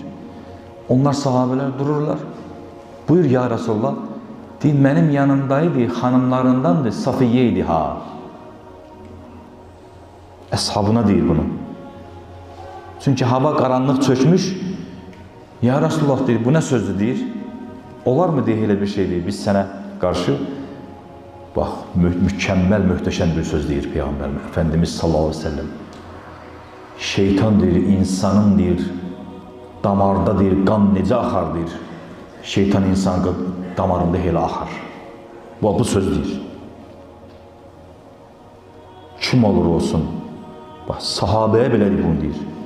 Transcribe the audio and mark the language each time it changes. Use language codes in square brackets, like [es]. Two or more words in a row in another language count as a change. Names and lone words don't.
[tr] Onlar sahabeler dururlar. Buyur [ar] يا رسول الله. [tr] Deyir, benim yanımdaydı, hanımlarındandı, Safiyyeydi ha. Ashabına deyir bunu. Çünkü hava karanlık çökmüş. [ar] يا رسول الله [tr] deyir, bu ne sözdü deyir. [az] Olar mı deyir elə bir şey deyir. [tr] Biz sana karşı bak mükemmel, muhteşem bir söz deyir Peygamber Efendimiz [ar] صلى الله عليه وسلم. [az] Şeytan deyir, insanın deyir, damarda deyir, kan necə axar deyir. Şeytan insan damarında elə axar. Bu söz deyir. Kim olur olsun. [tr] Bak sahabeye belə bunu deyir.